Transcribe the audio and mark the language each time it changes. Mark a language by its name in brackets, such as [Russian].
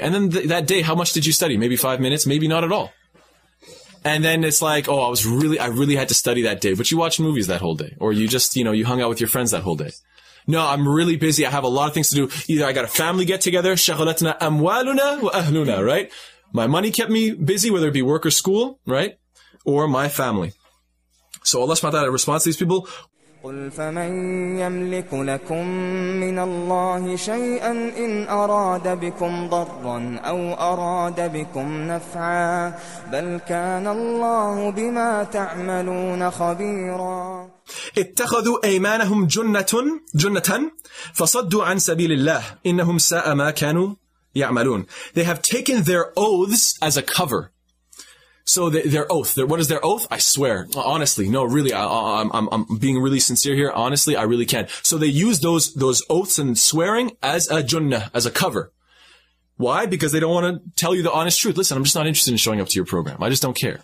[English] And then that day, how much did you study? Maybe 5 minutes, maybe not at all. And then it's like, oh, I really had to study that day, but you watched movies that whole day. Or you just, you hung out with your friends that whole day. No, I'm really busy. I have a lot of things to do. Either I got a family get together, [Arabic] شغلتنا أموالنا وأهلنا, [English] right? My money kept me busy, whether it be work or school, right? Or my family. So Allah subhanahu wa ta'ala responds to these people. [Arabic] قل فمن يملك لكم من الله شيئا إن أراد بكم ضرا أو أراد بكم نفعا بل كان الله بما تعملون خبيرا. اتخذوا أيمانهم جنة فصدوا عن سبيل الله إنهم ساء ما كانوا يعملون. [English] They have taken their oaths as a cover. So their oath, what is their oath? I swear. Honestly, no, really, I'm being really sincere here. Honestly, I really can. So they use those oaths and swearing as a junnah, as a cover. Why? Because they don't want to tell you the honest truth. Listen, I'm just not interested in showing up to your program. I just don't care.